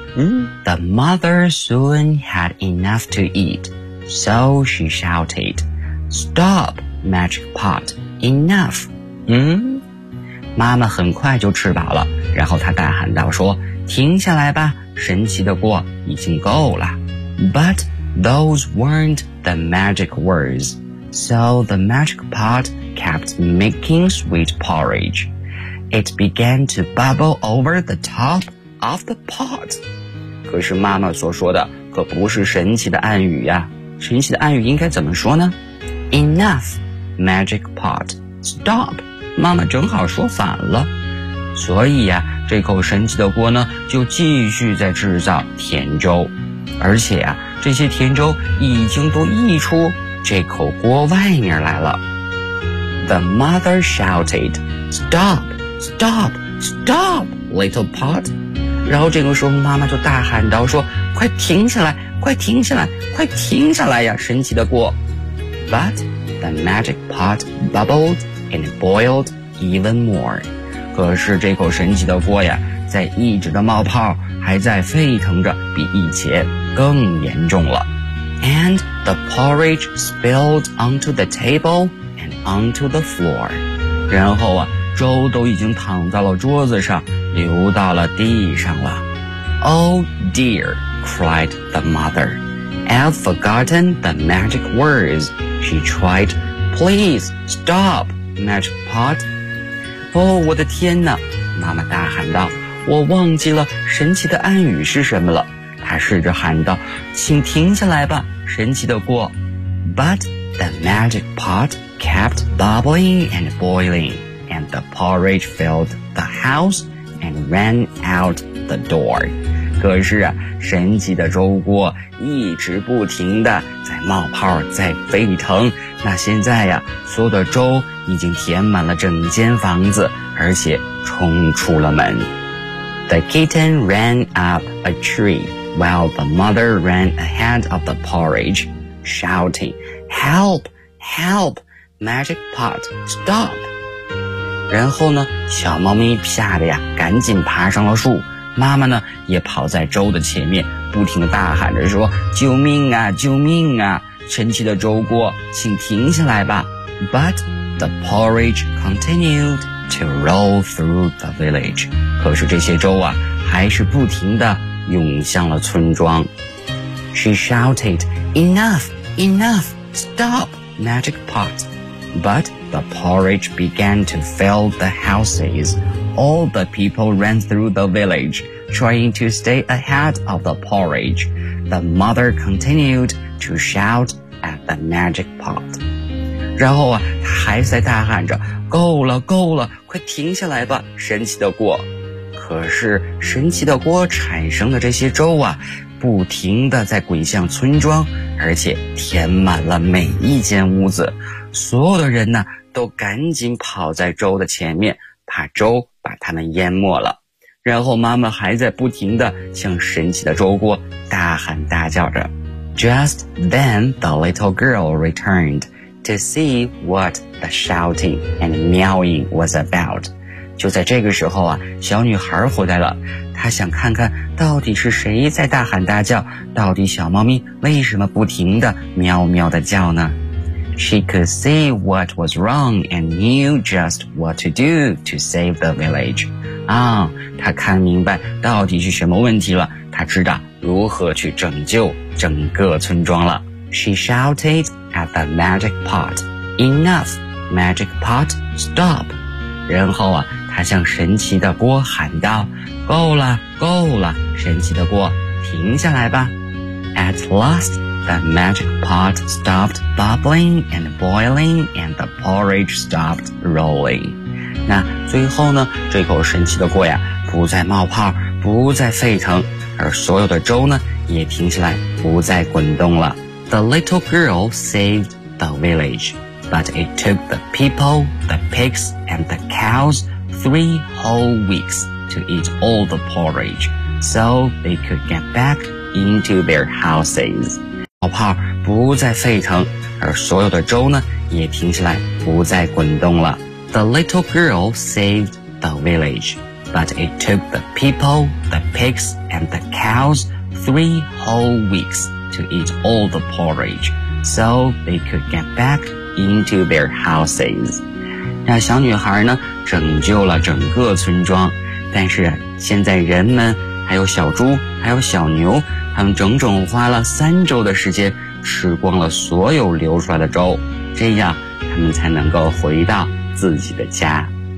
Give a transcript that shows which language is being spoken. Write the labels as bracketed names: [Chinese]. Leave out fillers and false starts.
[English] The mother soon had enough to eat, so she shouted, Stop, magic pot, enough. [Chinese] 妈妈很快就吃饱了，然后她大喊道说，停下来吧，神奇的锅已经够了。 [English] But those weren't the magic words, so the magic pot kept making sweet porridge. It began to bubble over the top of the pot. [Chinese] 可是妈妈所说的可不是神奇的暗语呀，神奇的暗语应该怎么说呢？ [English] Enough, magic pot, stop. [Chinese] 妈妈正好说反了，所以呀，这口神奇的锅呢就继续在制造甜粥，而且呀，这些甜粥已经都溢出这口锅外面来了。 [English] The mother shouted, Stop, stop, stop, little pot. [Chinese] 然后这个时候妈妈就大喊道说，快停下来，快停下来，快停下来呀，神奇的锅。 [English] But the magic pot bubbled and boiled even more. [Chinese] 可是这口神奇的锅呀，在一直的冒泡，还在沸腾着，比以前更严重了。 [English] And the porridge spilled onto the table and onto the floor. [Chinese] 然后啊，粥都已经躺到了桌子上，流到了地上了。 [English] Oh dear, cried the mother. I've forgotten the magic words. She tried, Please stop, magic pot. [Chinese] 哦，我的天哪，妈妈大喊道，我忘记了神奇的暗语是什么了。她试着喊道，请停下来吧，神奇的锅。 [English] But the magic pot kept bubbling and boiling, and the porridge filled the houseAnd ran out the door. [Chinese] 可是啊，神奇的粥锅一直不停地在冒泡，在沸腾。那现在呀，所有的粥已经填满了整间房子，而且冲出了门。 [English] The kitten ran up a tree while the mother ran ahead of the porridge, shouting, Help! Help! Magic pot, stop! [Chinese] 然后呢，小猫咪吓得呀赶紧爬上了树，妈妈呢也跑在粥的前面，不停地大喊着说，救命啊，救命啊，神奇的粥锅请停下来吧。 [English] But the porridge continued to roll through the village. [Chinese] 可是这些粥啊还是不停地涌向了村庄。 [English] She shouted, Enough, enough, stop, magic pot. But the porridge began to fill the houses. All the people ran through the village, trying to stay ahead of the porridge. The mother continued to shout at the magic pot. [Chinese] 然后啊，她还在大喊着，够了，够了，快停下来吧，神奇的锅。可是神奇的锅产生的这些粥啊，不停地在滚向村庄，而且填满了每一间屋子。所有的人呢都赶紧跑在粥的前面，怕粥把他们淹没了。然后妈妈还在不停地向神奇的粥锅大喊大叫着。 [English] Just then the little girl returned to see what the shouting and meowing was about. [Chinese] 就在这个时候啊，小女孩回来了，她想看看到底是谁在大喊大叫，到底小猫咪为什么不停地喵喵地叫呢？ [English] She could see what was wrong and knew just what to do to save the village. [Chinese] 啊，她看明白到底是什么问题了，她知道如何去拯救整个村庄了。 [English] She shouted at the magic pot, Enough, magic pot, stop. [Chinese] 然后啊，她向神奇的锅喊道，够了，够了，神奇的锅，停下来吧。 [English] At last,The magic pot stopped bubbling and boiling and the porridge stopped rolling. [Chinese] 那最后呢，这口神奇的锅呀，不再冒泡，不再沸腾，而所有的粥呢，也停下来不再滚动了。 [English] The little girl saved the village, but it took the people, the pigs, and the cows 3 whole weeks to eat all the porridge, so they could get back into their houses. [Chinese] 泡泡不再沸腾，而所有的粥呢，也停下来不再滚动了。 [English] The little girl saved the village, but it took the people, the pigs, and the cows 3 whole weeks to eat all the porridge, so they could get back into their houses. [Chinese] 那小女孩呢，拯救了整个村庄，但是现在人们，还有小猪，还有小牛，他们整整花了3周的时间，吃光了所有流出来的粥，这样他们才能够回到自己的家。